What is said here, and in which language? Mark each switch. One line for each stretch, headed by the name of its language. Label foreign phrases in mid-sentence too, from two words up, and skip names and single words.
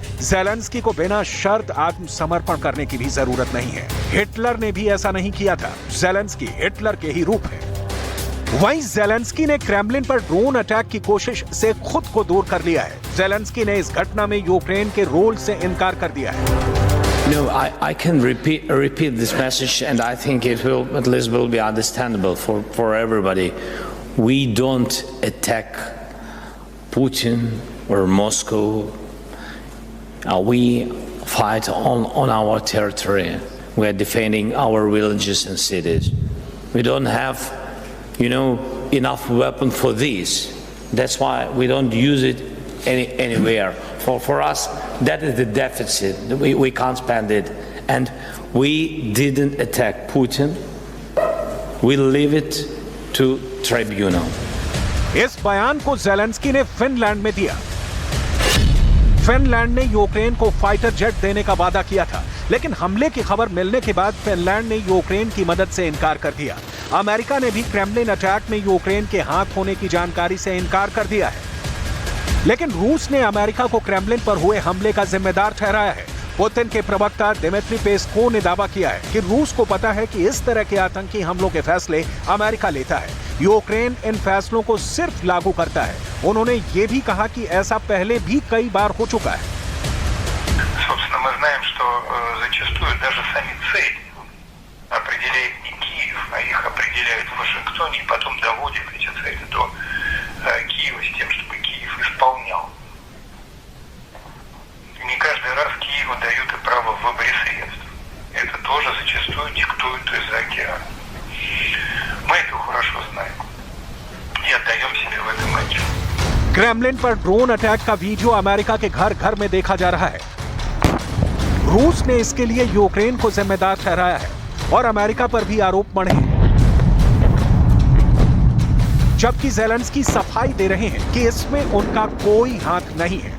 Hindi: ज़ेलेंस्की को बिना शर्त आत्मसमर्पण करने की भी जरूरत नहीं है। हिटलर ने भी ऐसा नहीं किया था। ज़ेलेंस्की हिटलर के ही रूप है। वहीं ज़ेलेंस्की ने क्रेमलिन पर
English: drone attack
Hindi: की कोशिश से खुद को दूर कर लिया है। ज़ेलेंस्की ने इस घटना में यूक्रेन के रोल से इनकार कर दिया है।
English: No, I can repeat this message, and I think it will at least will be understandable for everybody. We don't attack Putin or Moscow. We fight on our territory. We are defending our villages and cities. We don't have, enough weapon for this. That's why we don't use it anywhere. For us, that is the deficit. We can't spend it. And we didn't attack Putin. We leave it to tribunal.
Hindi: इस बयान को ज़ेलेंस्की ने फिनलैंड में दिया। फिनलैंड ने यूक्रेन को
English: fighter jet
Hindi: देने का वादा किया था, लेकिन हमले की खबर मिलने के बाद फिनलैंड ने यूक्रेन की मदद से इनकार कर दिया। अमेरिका ने भी क्रेमलिन अटैक में यूक्रेन के हाथ होने की जानकारी से इनकार कर दिया है, लेकिन रूस ने अमेरिका को क्रेमलिन पर हुए हमले का जिम्मेदार ठहराया है। पुतिन के प्रवक्ता दिमित्री पेस्कोव ने दावा किया है कि रूस को पता है कि इस तरह के आतंकी हमलों के फैसले अमेरिका लेता है, यूक्रेन इन फैसलों को सिर्फ लागू करता है। उन्होंने ये भी कहा कि ऐसा पहले भी कई बार हो चुका है।
Russian: Собственно, мы знаем, что зачастую даже сами цели определяет не Киев, а их определяют в Вашингтоне и потом доводят эти цели до Киева с тем, чтобы Киев исполнял. Не каждый раз Киеву дают и право в выборе средств. Это тоже зачастую диктуют из-за океана. Мы это хорошо знаем и отдаем себе в этом отчет.
Hindi: क्रेमलिन पर
English: drone attack
Hindi: का वीडियो अमेरिका के घर घर में देखा जा रहा है। रूस ने इसके लिए यूक्रेन को जिम्मेदार ठहराया है और अमेरिका पर भी आरोप मढ़े हैं, जबकि ज़ेलेंस्की सफाई दे रहे हैं कि इसमें उनका कोई हाथ नहीं है।